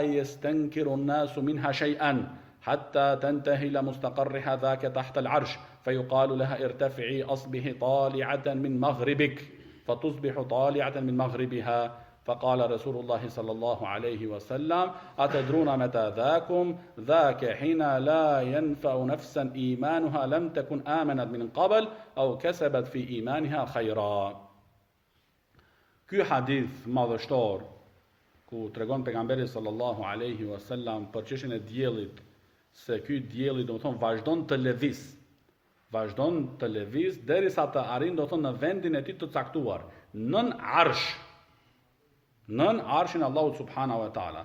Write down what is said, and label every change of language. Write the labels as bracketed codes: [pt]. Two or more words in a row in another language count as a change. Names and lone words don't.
[ar] يستنكر الناس منها شيئا حتى تنتهي إلى مستقرها ذاك تحت العرش فيقال لها ارتفعي أصبح طالعة من مغربك فتصبح طالعة من مغربها فقال رسول الله صلى الله عليه وسلم أتدرون متى ذاك حين لا ينفع نفسا إيمانها لم تكن آمنت من قبل أو كسبت في إيمانها خيرا. [sq] Ky hadith madhështor ku tregon pejgamberi [ar] صلى الله عليه وسلم [sq] për çështjen e diellit, se ky dielli domethënë vazhdon të lëviz derisa të arrijë domethënë në vendin e tij të caktuar, nën arshin Allahut [ar] سبحانه وتعالى.